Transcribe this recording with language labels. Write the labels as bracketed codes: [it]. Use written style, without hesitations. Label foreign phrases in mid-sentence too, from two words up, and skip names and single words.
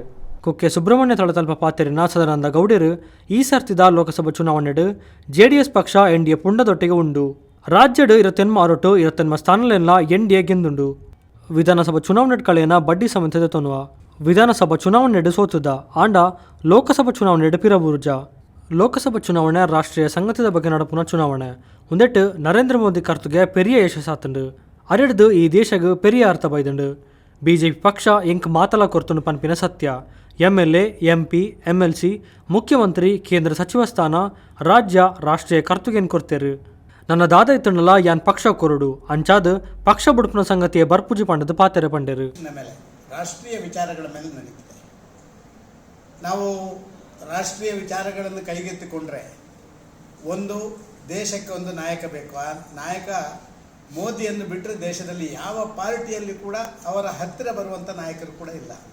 [tcy] ಕುಕ್ಕೆ ಸುಬ್ರಹ್ಮಣ್ಯ ತಳತಲ್ಪ ಪಾತೆರಿನ ಸದಾನಂದ ಗೌಡರು ಈ ಸರ್ತಿದ ಲೋಕಸಭಾ ಚುನಾವಣೆಡು JDS ಪಕ್ಷ NDA ಪುಂಡದೊಟ್ಟಿಗೆ ಉಂಡು. ರಾಜ್ಯಡು 28 ಸ್ಥಾನಲೆಲ್ಲ NDA ಗೆಂದುಂಡು. ವಿಧಾನಸಭಾ ಚುನಾವಣೆ ಕಳೆಯನ ಬಡ್ಡಿ ಸಮಿತಿದ ತೊನ್ನುವ ವಿಧಾನಸಭಾ ಚುನಾವಣೆಡು ಸೋತುದ ಆಂಡ ಲೋಕಸಭಾ ಚುನಾವಣೆಡು ಪಿರಬುರುಜ. ಲೋಕಸಭಾ ಚುನಾವಣೆ ರಾಷ್ಟ್ರೀಯ ಸಂಗತಿದ ಬಗ್ಗೆ ನಡಪುನ ಚುನಾವಣೆ ಒಂದೆಟ್ಟು ನರೇಂದ್ರ ಮೋದಿ ಕರ್ತುಗೆ ಪೆರಿಯ ಯಶಸ್ಸಾತುಂಡು. ಅರೆಡ್ದು ಈ ದೇಶಗೂ ಪೆರಿಯ ಅರ್ಥ ಬೈದುಂಡು. BJP ಪಕ್ಷ ಎಂಕ್ ಮಾತಲ ಕೊರ್ತುಂಡು ಪನ್ಪಿನ ಸತ್ಯ. MLA, MP, MLC, ಮುಖ್ಯಮಂತ್ರಿ, ಕೇಂದ್ರ ಸಚಿವ ಸ್ಥಾನ, ರಾಜ್ಯ, ರಾಷ್ಟ್ರೀಯ ಕರ್ತುಗೇನು ಕೊಡ್ತೇರು. ನನ್ನ ದಾದ ಇತ್ತುಂಡಲ ಯಾನ್ ಪಕ್ಷ ಕೊರಡು ಅಂಚಾದ ಪಕ್ಷ ಬುಡುಪಿನ ಸಂಗತಿಯ ಬರ್ಪುಜಿ ಪಂಡದ ಪಾತೆರೆ ಪಂಡೇರು. [kn] ಮೇಲೆ ರಾಷ್ಟ್ರೀಯ ವಿಚಾರಗಳ ಮೇಲೆ ನಡೀತಿದೆ. ನಾವು ರಾಷ್ಟ್ರೀಯ ವಿಚಾರಗಳನ್ನು ಕೈಗೆತ್ತಿಕೊಂಡ್ರೆ ಒಂದು ದೇಶಕ್ಕೆ ಒಂದು ನಾಯಕ ಬೇಕು. ಆ ನಾಯಕ ಮೋದಿಯನ್ನು ಬಿಟ್ಟರೆ ದೇಶದಲ್ಲಿ ಯಾವ ಪಾರ್ಟಿಯಲ್ಲಿ ಕೂಡ ಅವರ ಹತ್ತಿರ ಬರುವಂಥ ನಾಯಕರು ಕೂಡ ಇಲ್ಲ.